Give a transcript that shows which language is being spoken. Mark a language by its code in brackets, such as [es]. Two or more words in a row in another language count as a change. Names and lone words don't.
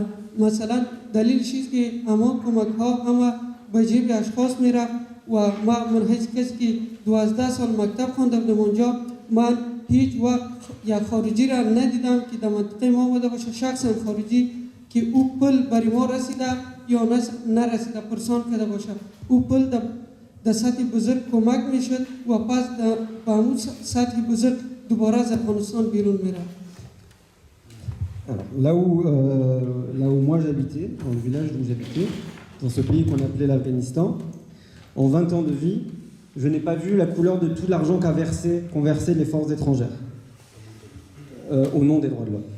[fa] مثلا دلیلش است که اما کمک ها همه به جیب اشخاص میرفت و من حیث کسی که 12 سال مکتب خوانده بودم اونجا، من هیچ وقت یک خارجی را ندیدم که در منطقه ما آمده باشه شخصا خارجی که او پل برای ما رسیده یا نرسیده پرسان کرده باشه. او پل در سطح بزرگ کمک میشد و پس به همون سطح بزرگ دوباره از افغانستان بیرون میره. [fr] Alors, là où moi j'habitais, dans le village où j'habitais, dans ce pays qu'on appelait l'Afghanistan, en 20 ans de vie, je n'ai pas vu la couleur de tout l'argent qu'ont versé les forces étrangères au nom des droits de l'homme.